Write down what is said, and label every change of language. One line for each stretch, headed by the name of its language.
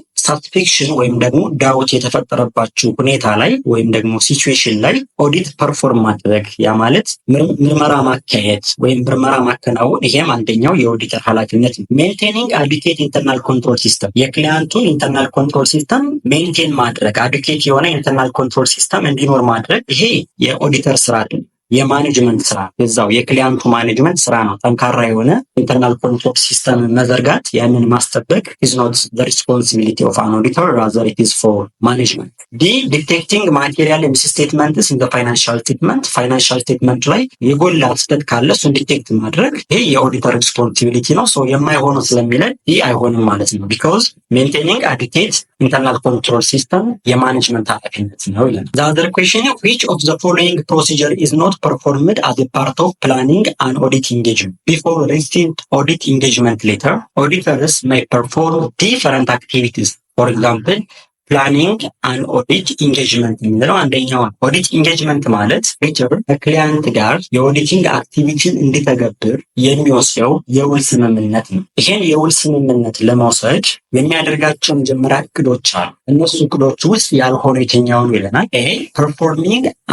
Amharic: ሳቲስፌክሽን ወይም ደግሞ ዳውት የተፈጠረባቸው ሁኔታ ላይ ወይም ደግሞ ሲቹዌሽን ላይ ኦዲት ፐርፎርም ማድረግ ያ ማለት ምርመራ ማካሄድ ወይም ምርመራ ማከናወን ይሄም አንደኛው የኦዲተር ኃላፊነት ነው። ሜንቴኒንግ አዱኬት ኢንተርናል ኮንትሮል ሲስተም የክሊያንቱን ኢንተርናል ኮንትሮል ሲስተም ሜንቴን ማድረግ አዱኬት የሆነ ኢንተርናል ኮንትሮል ሲስተም እንዲኖር ማድረግ ይሄ የኦዲተር ስራ አይደለም። የማኔጅመንት ስራ የዛው የክሊያንቱ ማኔጅመንት ስራ ነው። ጠንካራ የሆነ ኢንተርናል ኮንትሮል ሲስተም መዘርጋት ያንን ማስጠበቅ
English: is not the responsibility of an auditor, rather it is for management. detecting material misstatements in the financial statement
Amharic: ላይ የጎላ ስህተት ካለ እሱን ዲቴክት ማድረግ ይሄ የኦዲተር ሪስፖንሲቢሊቲ ነው። ሶ የማይሆነው ስለሚለን ይህ አይሆንም ማለት ነው።
English: because maintaining adequate internal control system
Amharic: የማኔጅመንት ኃላፊነት ነው ይለናል።
English: The other question, which of the following procedure is not performed as a part of planning an audit engagement? Before receiving audit engagement letter, auditors may perform different activities. For example,
Amharic: ፕላኒንግ አን ኦዲት ኢንጌጅመንት የሚለው አንደኛው ነው። ኦዲት ኢንጌጅመንት ማለት ኦዲተር ከክሊያንት ጋር የኦዲቲንግ አክቲቪቲን እንዲተገብር የሚወስደው የውል ስምምነት ነው። ይሄን የውል ስምምነት ለመውሰድ የሚያደርጋቸው መጀመሪያ እቅዶች አሉ። እነሱ እቅዶች ውስጥ ያልሆነ የትኛውን ይለናል። ይሄ ፐርፎርሚንግ